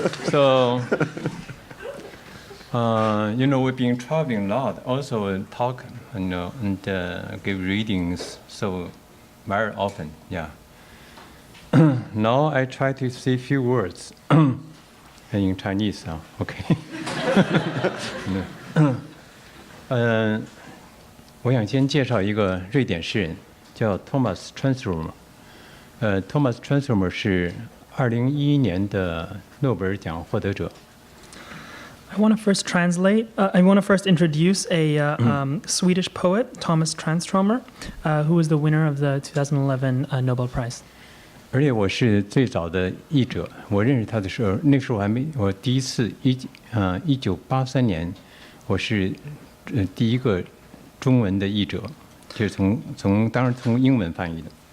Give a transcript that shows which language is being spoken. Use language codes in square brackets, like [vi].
[en] So, we've been traveling a lot. Also talk, and give readings. So, very often, yeah. Now I try to say a few words in Chinese. Okay. [zh] 我想先介绍一个瑞典诗人。叫 Thomas Tranströmer，Thomas Tranströmer 是2011年的诺贝尔奖获得者。 [en] I want to first introduce a Swedish poet, Thomas Tranströmer, who was the winner of the 2011 Nobel Prize. [zh] 而且我是最早的译者，我认识他的时候，那时候我第一次1983年，我是第一个中文的译者。就是当然从英文翻译的。